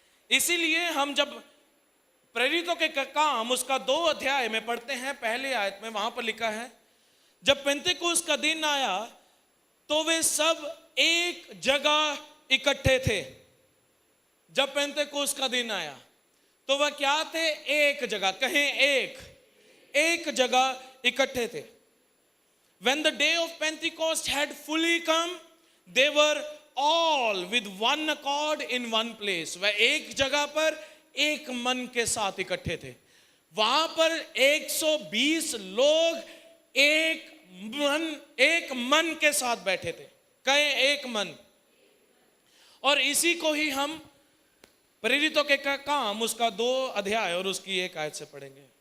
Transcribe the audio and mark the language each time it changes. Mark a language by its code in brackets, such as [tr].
[hi] इसीलिए हम जब प्रेरितों के काम उसका 2 अध्याय में पढ़ते हैं, पहले आयत में वहां पर लिखा है, जब पेंतेकोस्त का दिन आया तो वे सब एक जगह इकट्ठे थे। जब पेंतेकोस्त का दिन आया तो वह क्या थे? एक जगह। कहें, एक जगह इकट्ठे थे। [en] When the day of Pentecost had fully come, they were all with one accord in one place. [hi] वह एक जगह पर एक मन के साथ इकट्ठे थे। वहां पर 120 लोग एक मन के साथ बैठे थे। कहें, एक मन। और इसी को ही हम प्रेरितों के काम उसका 2 अध्याय और उसकी 1 आयत से पढ़ेंगे।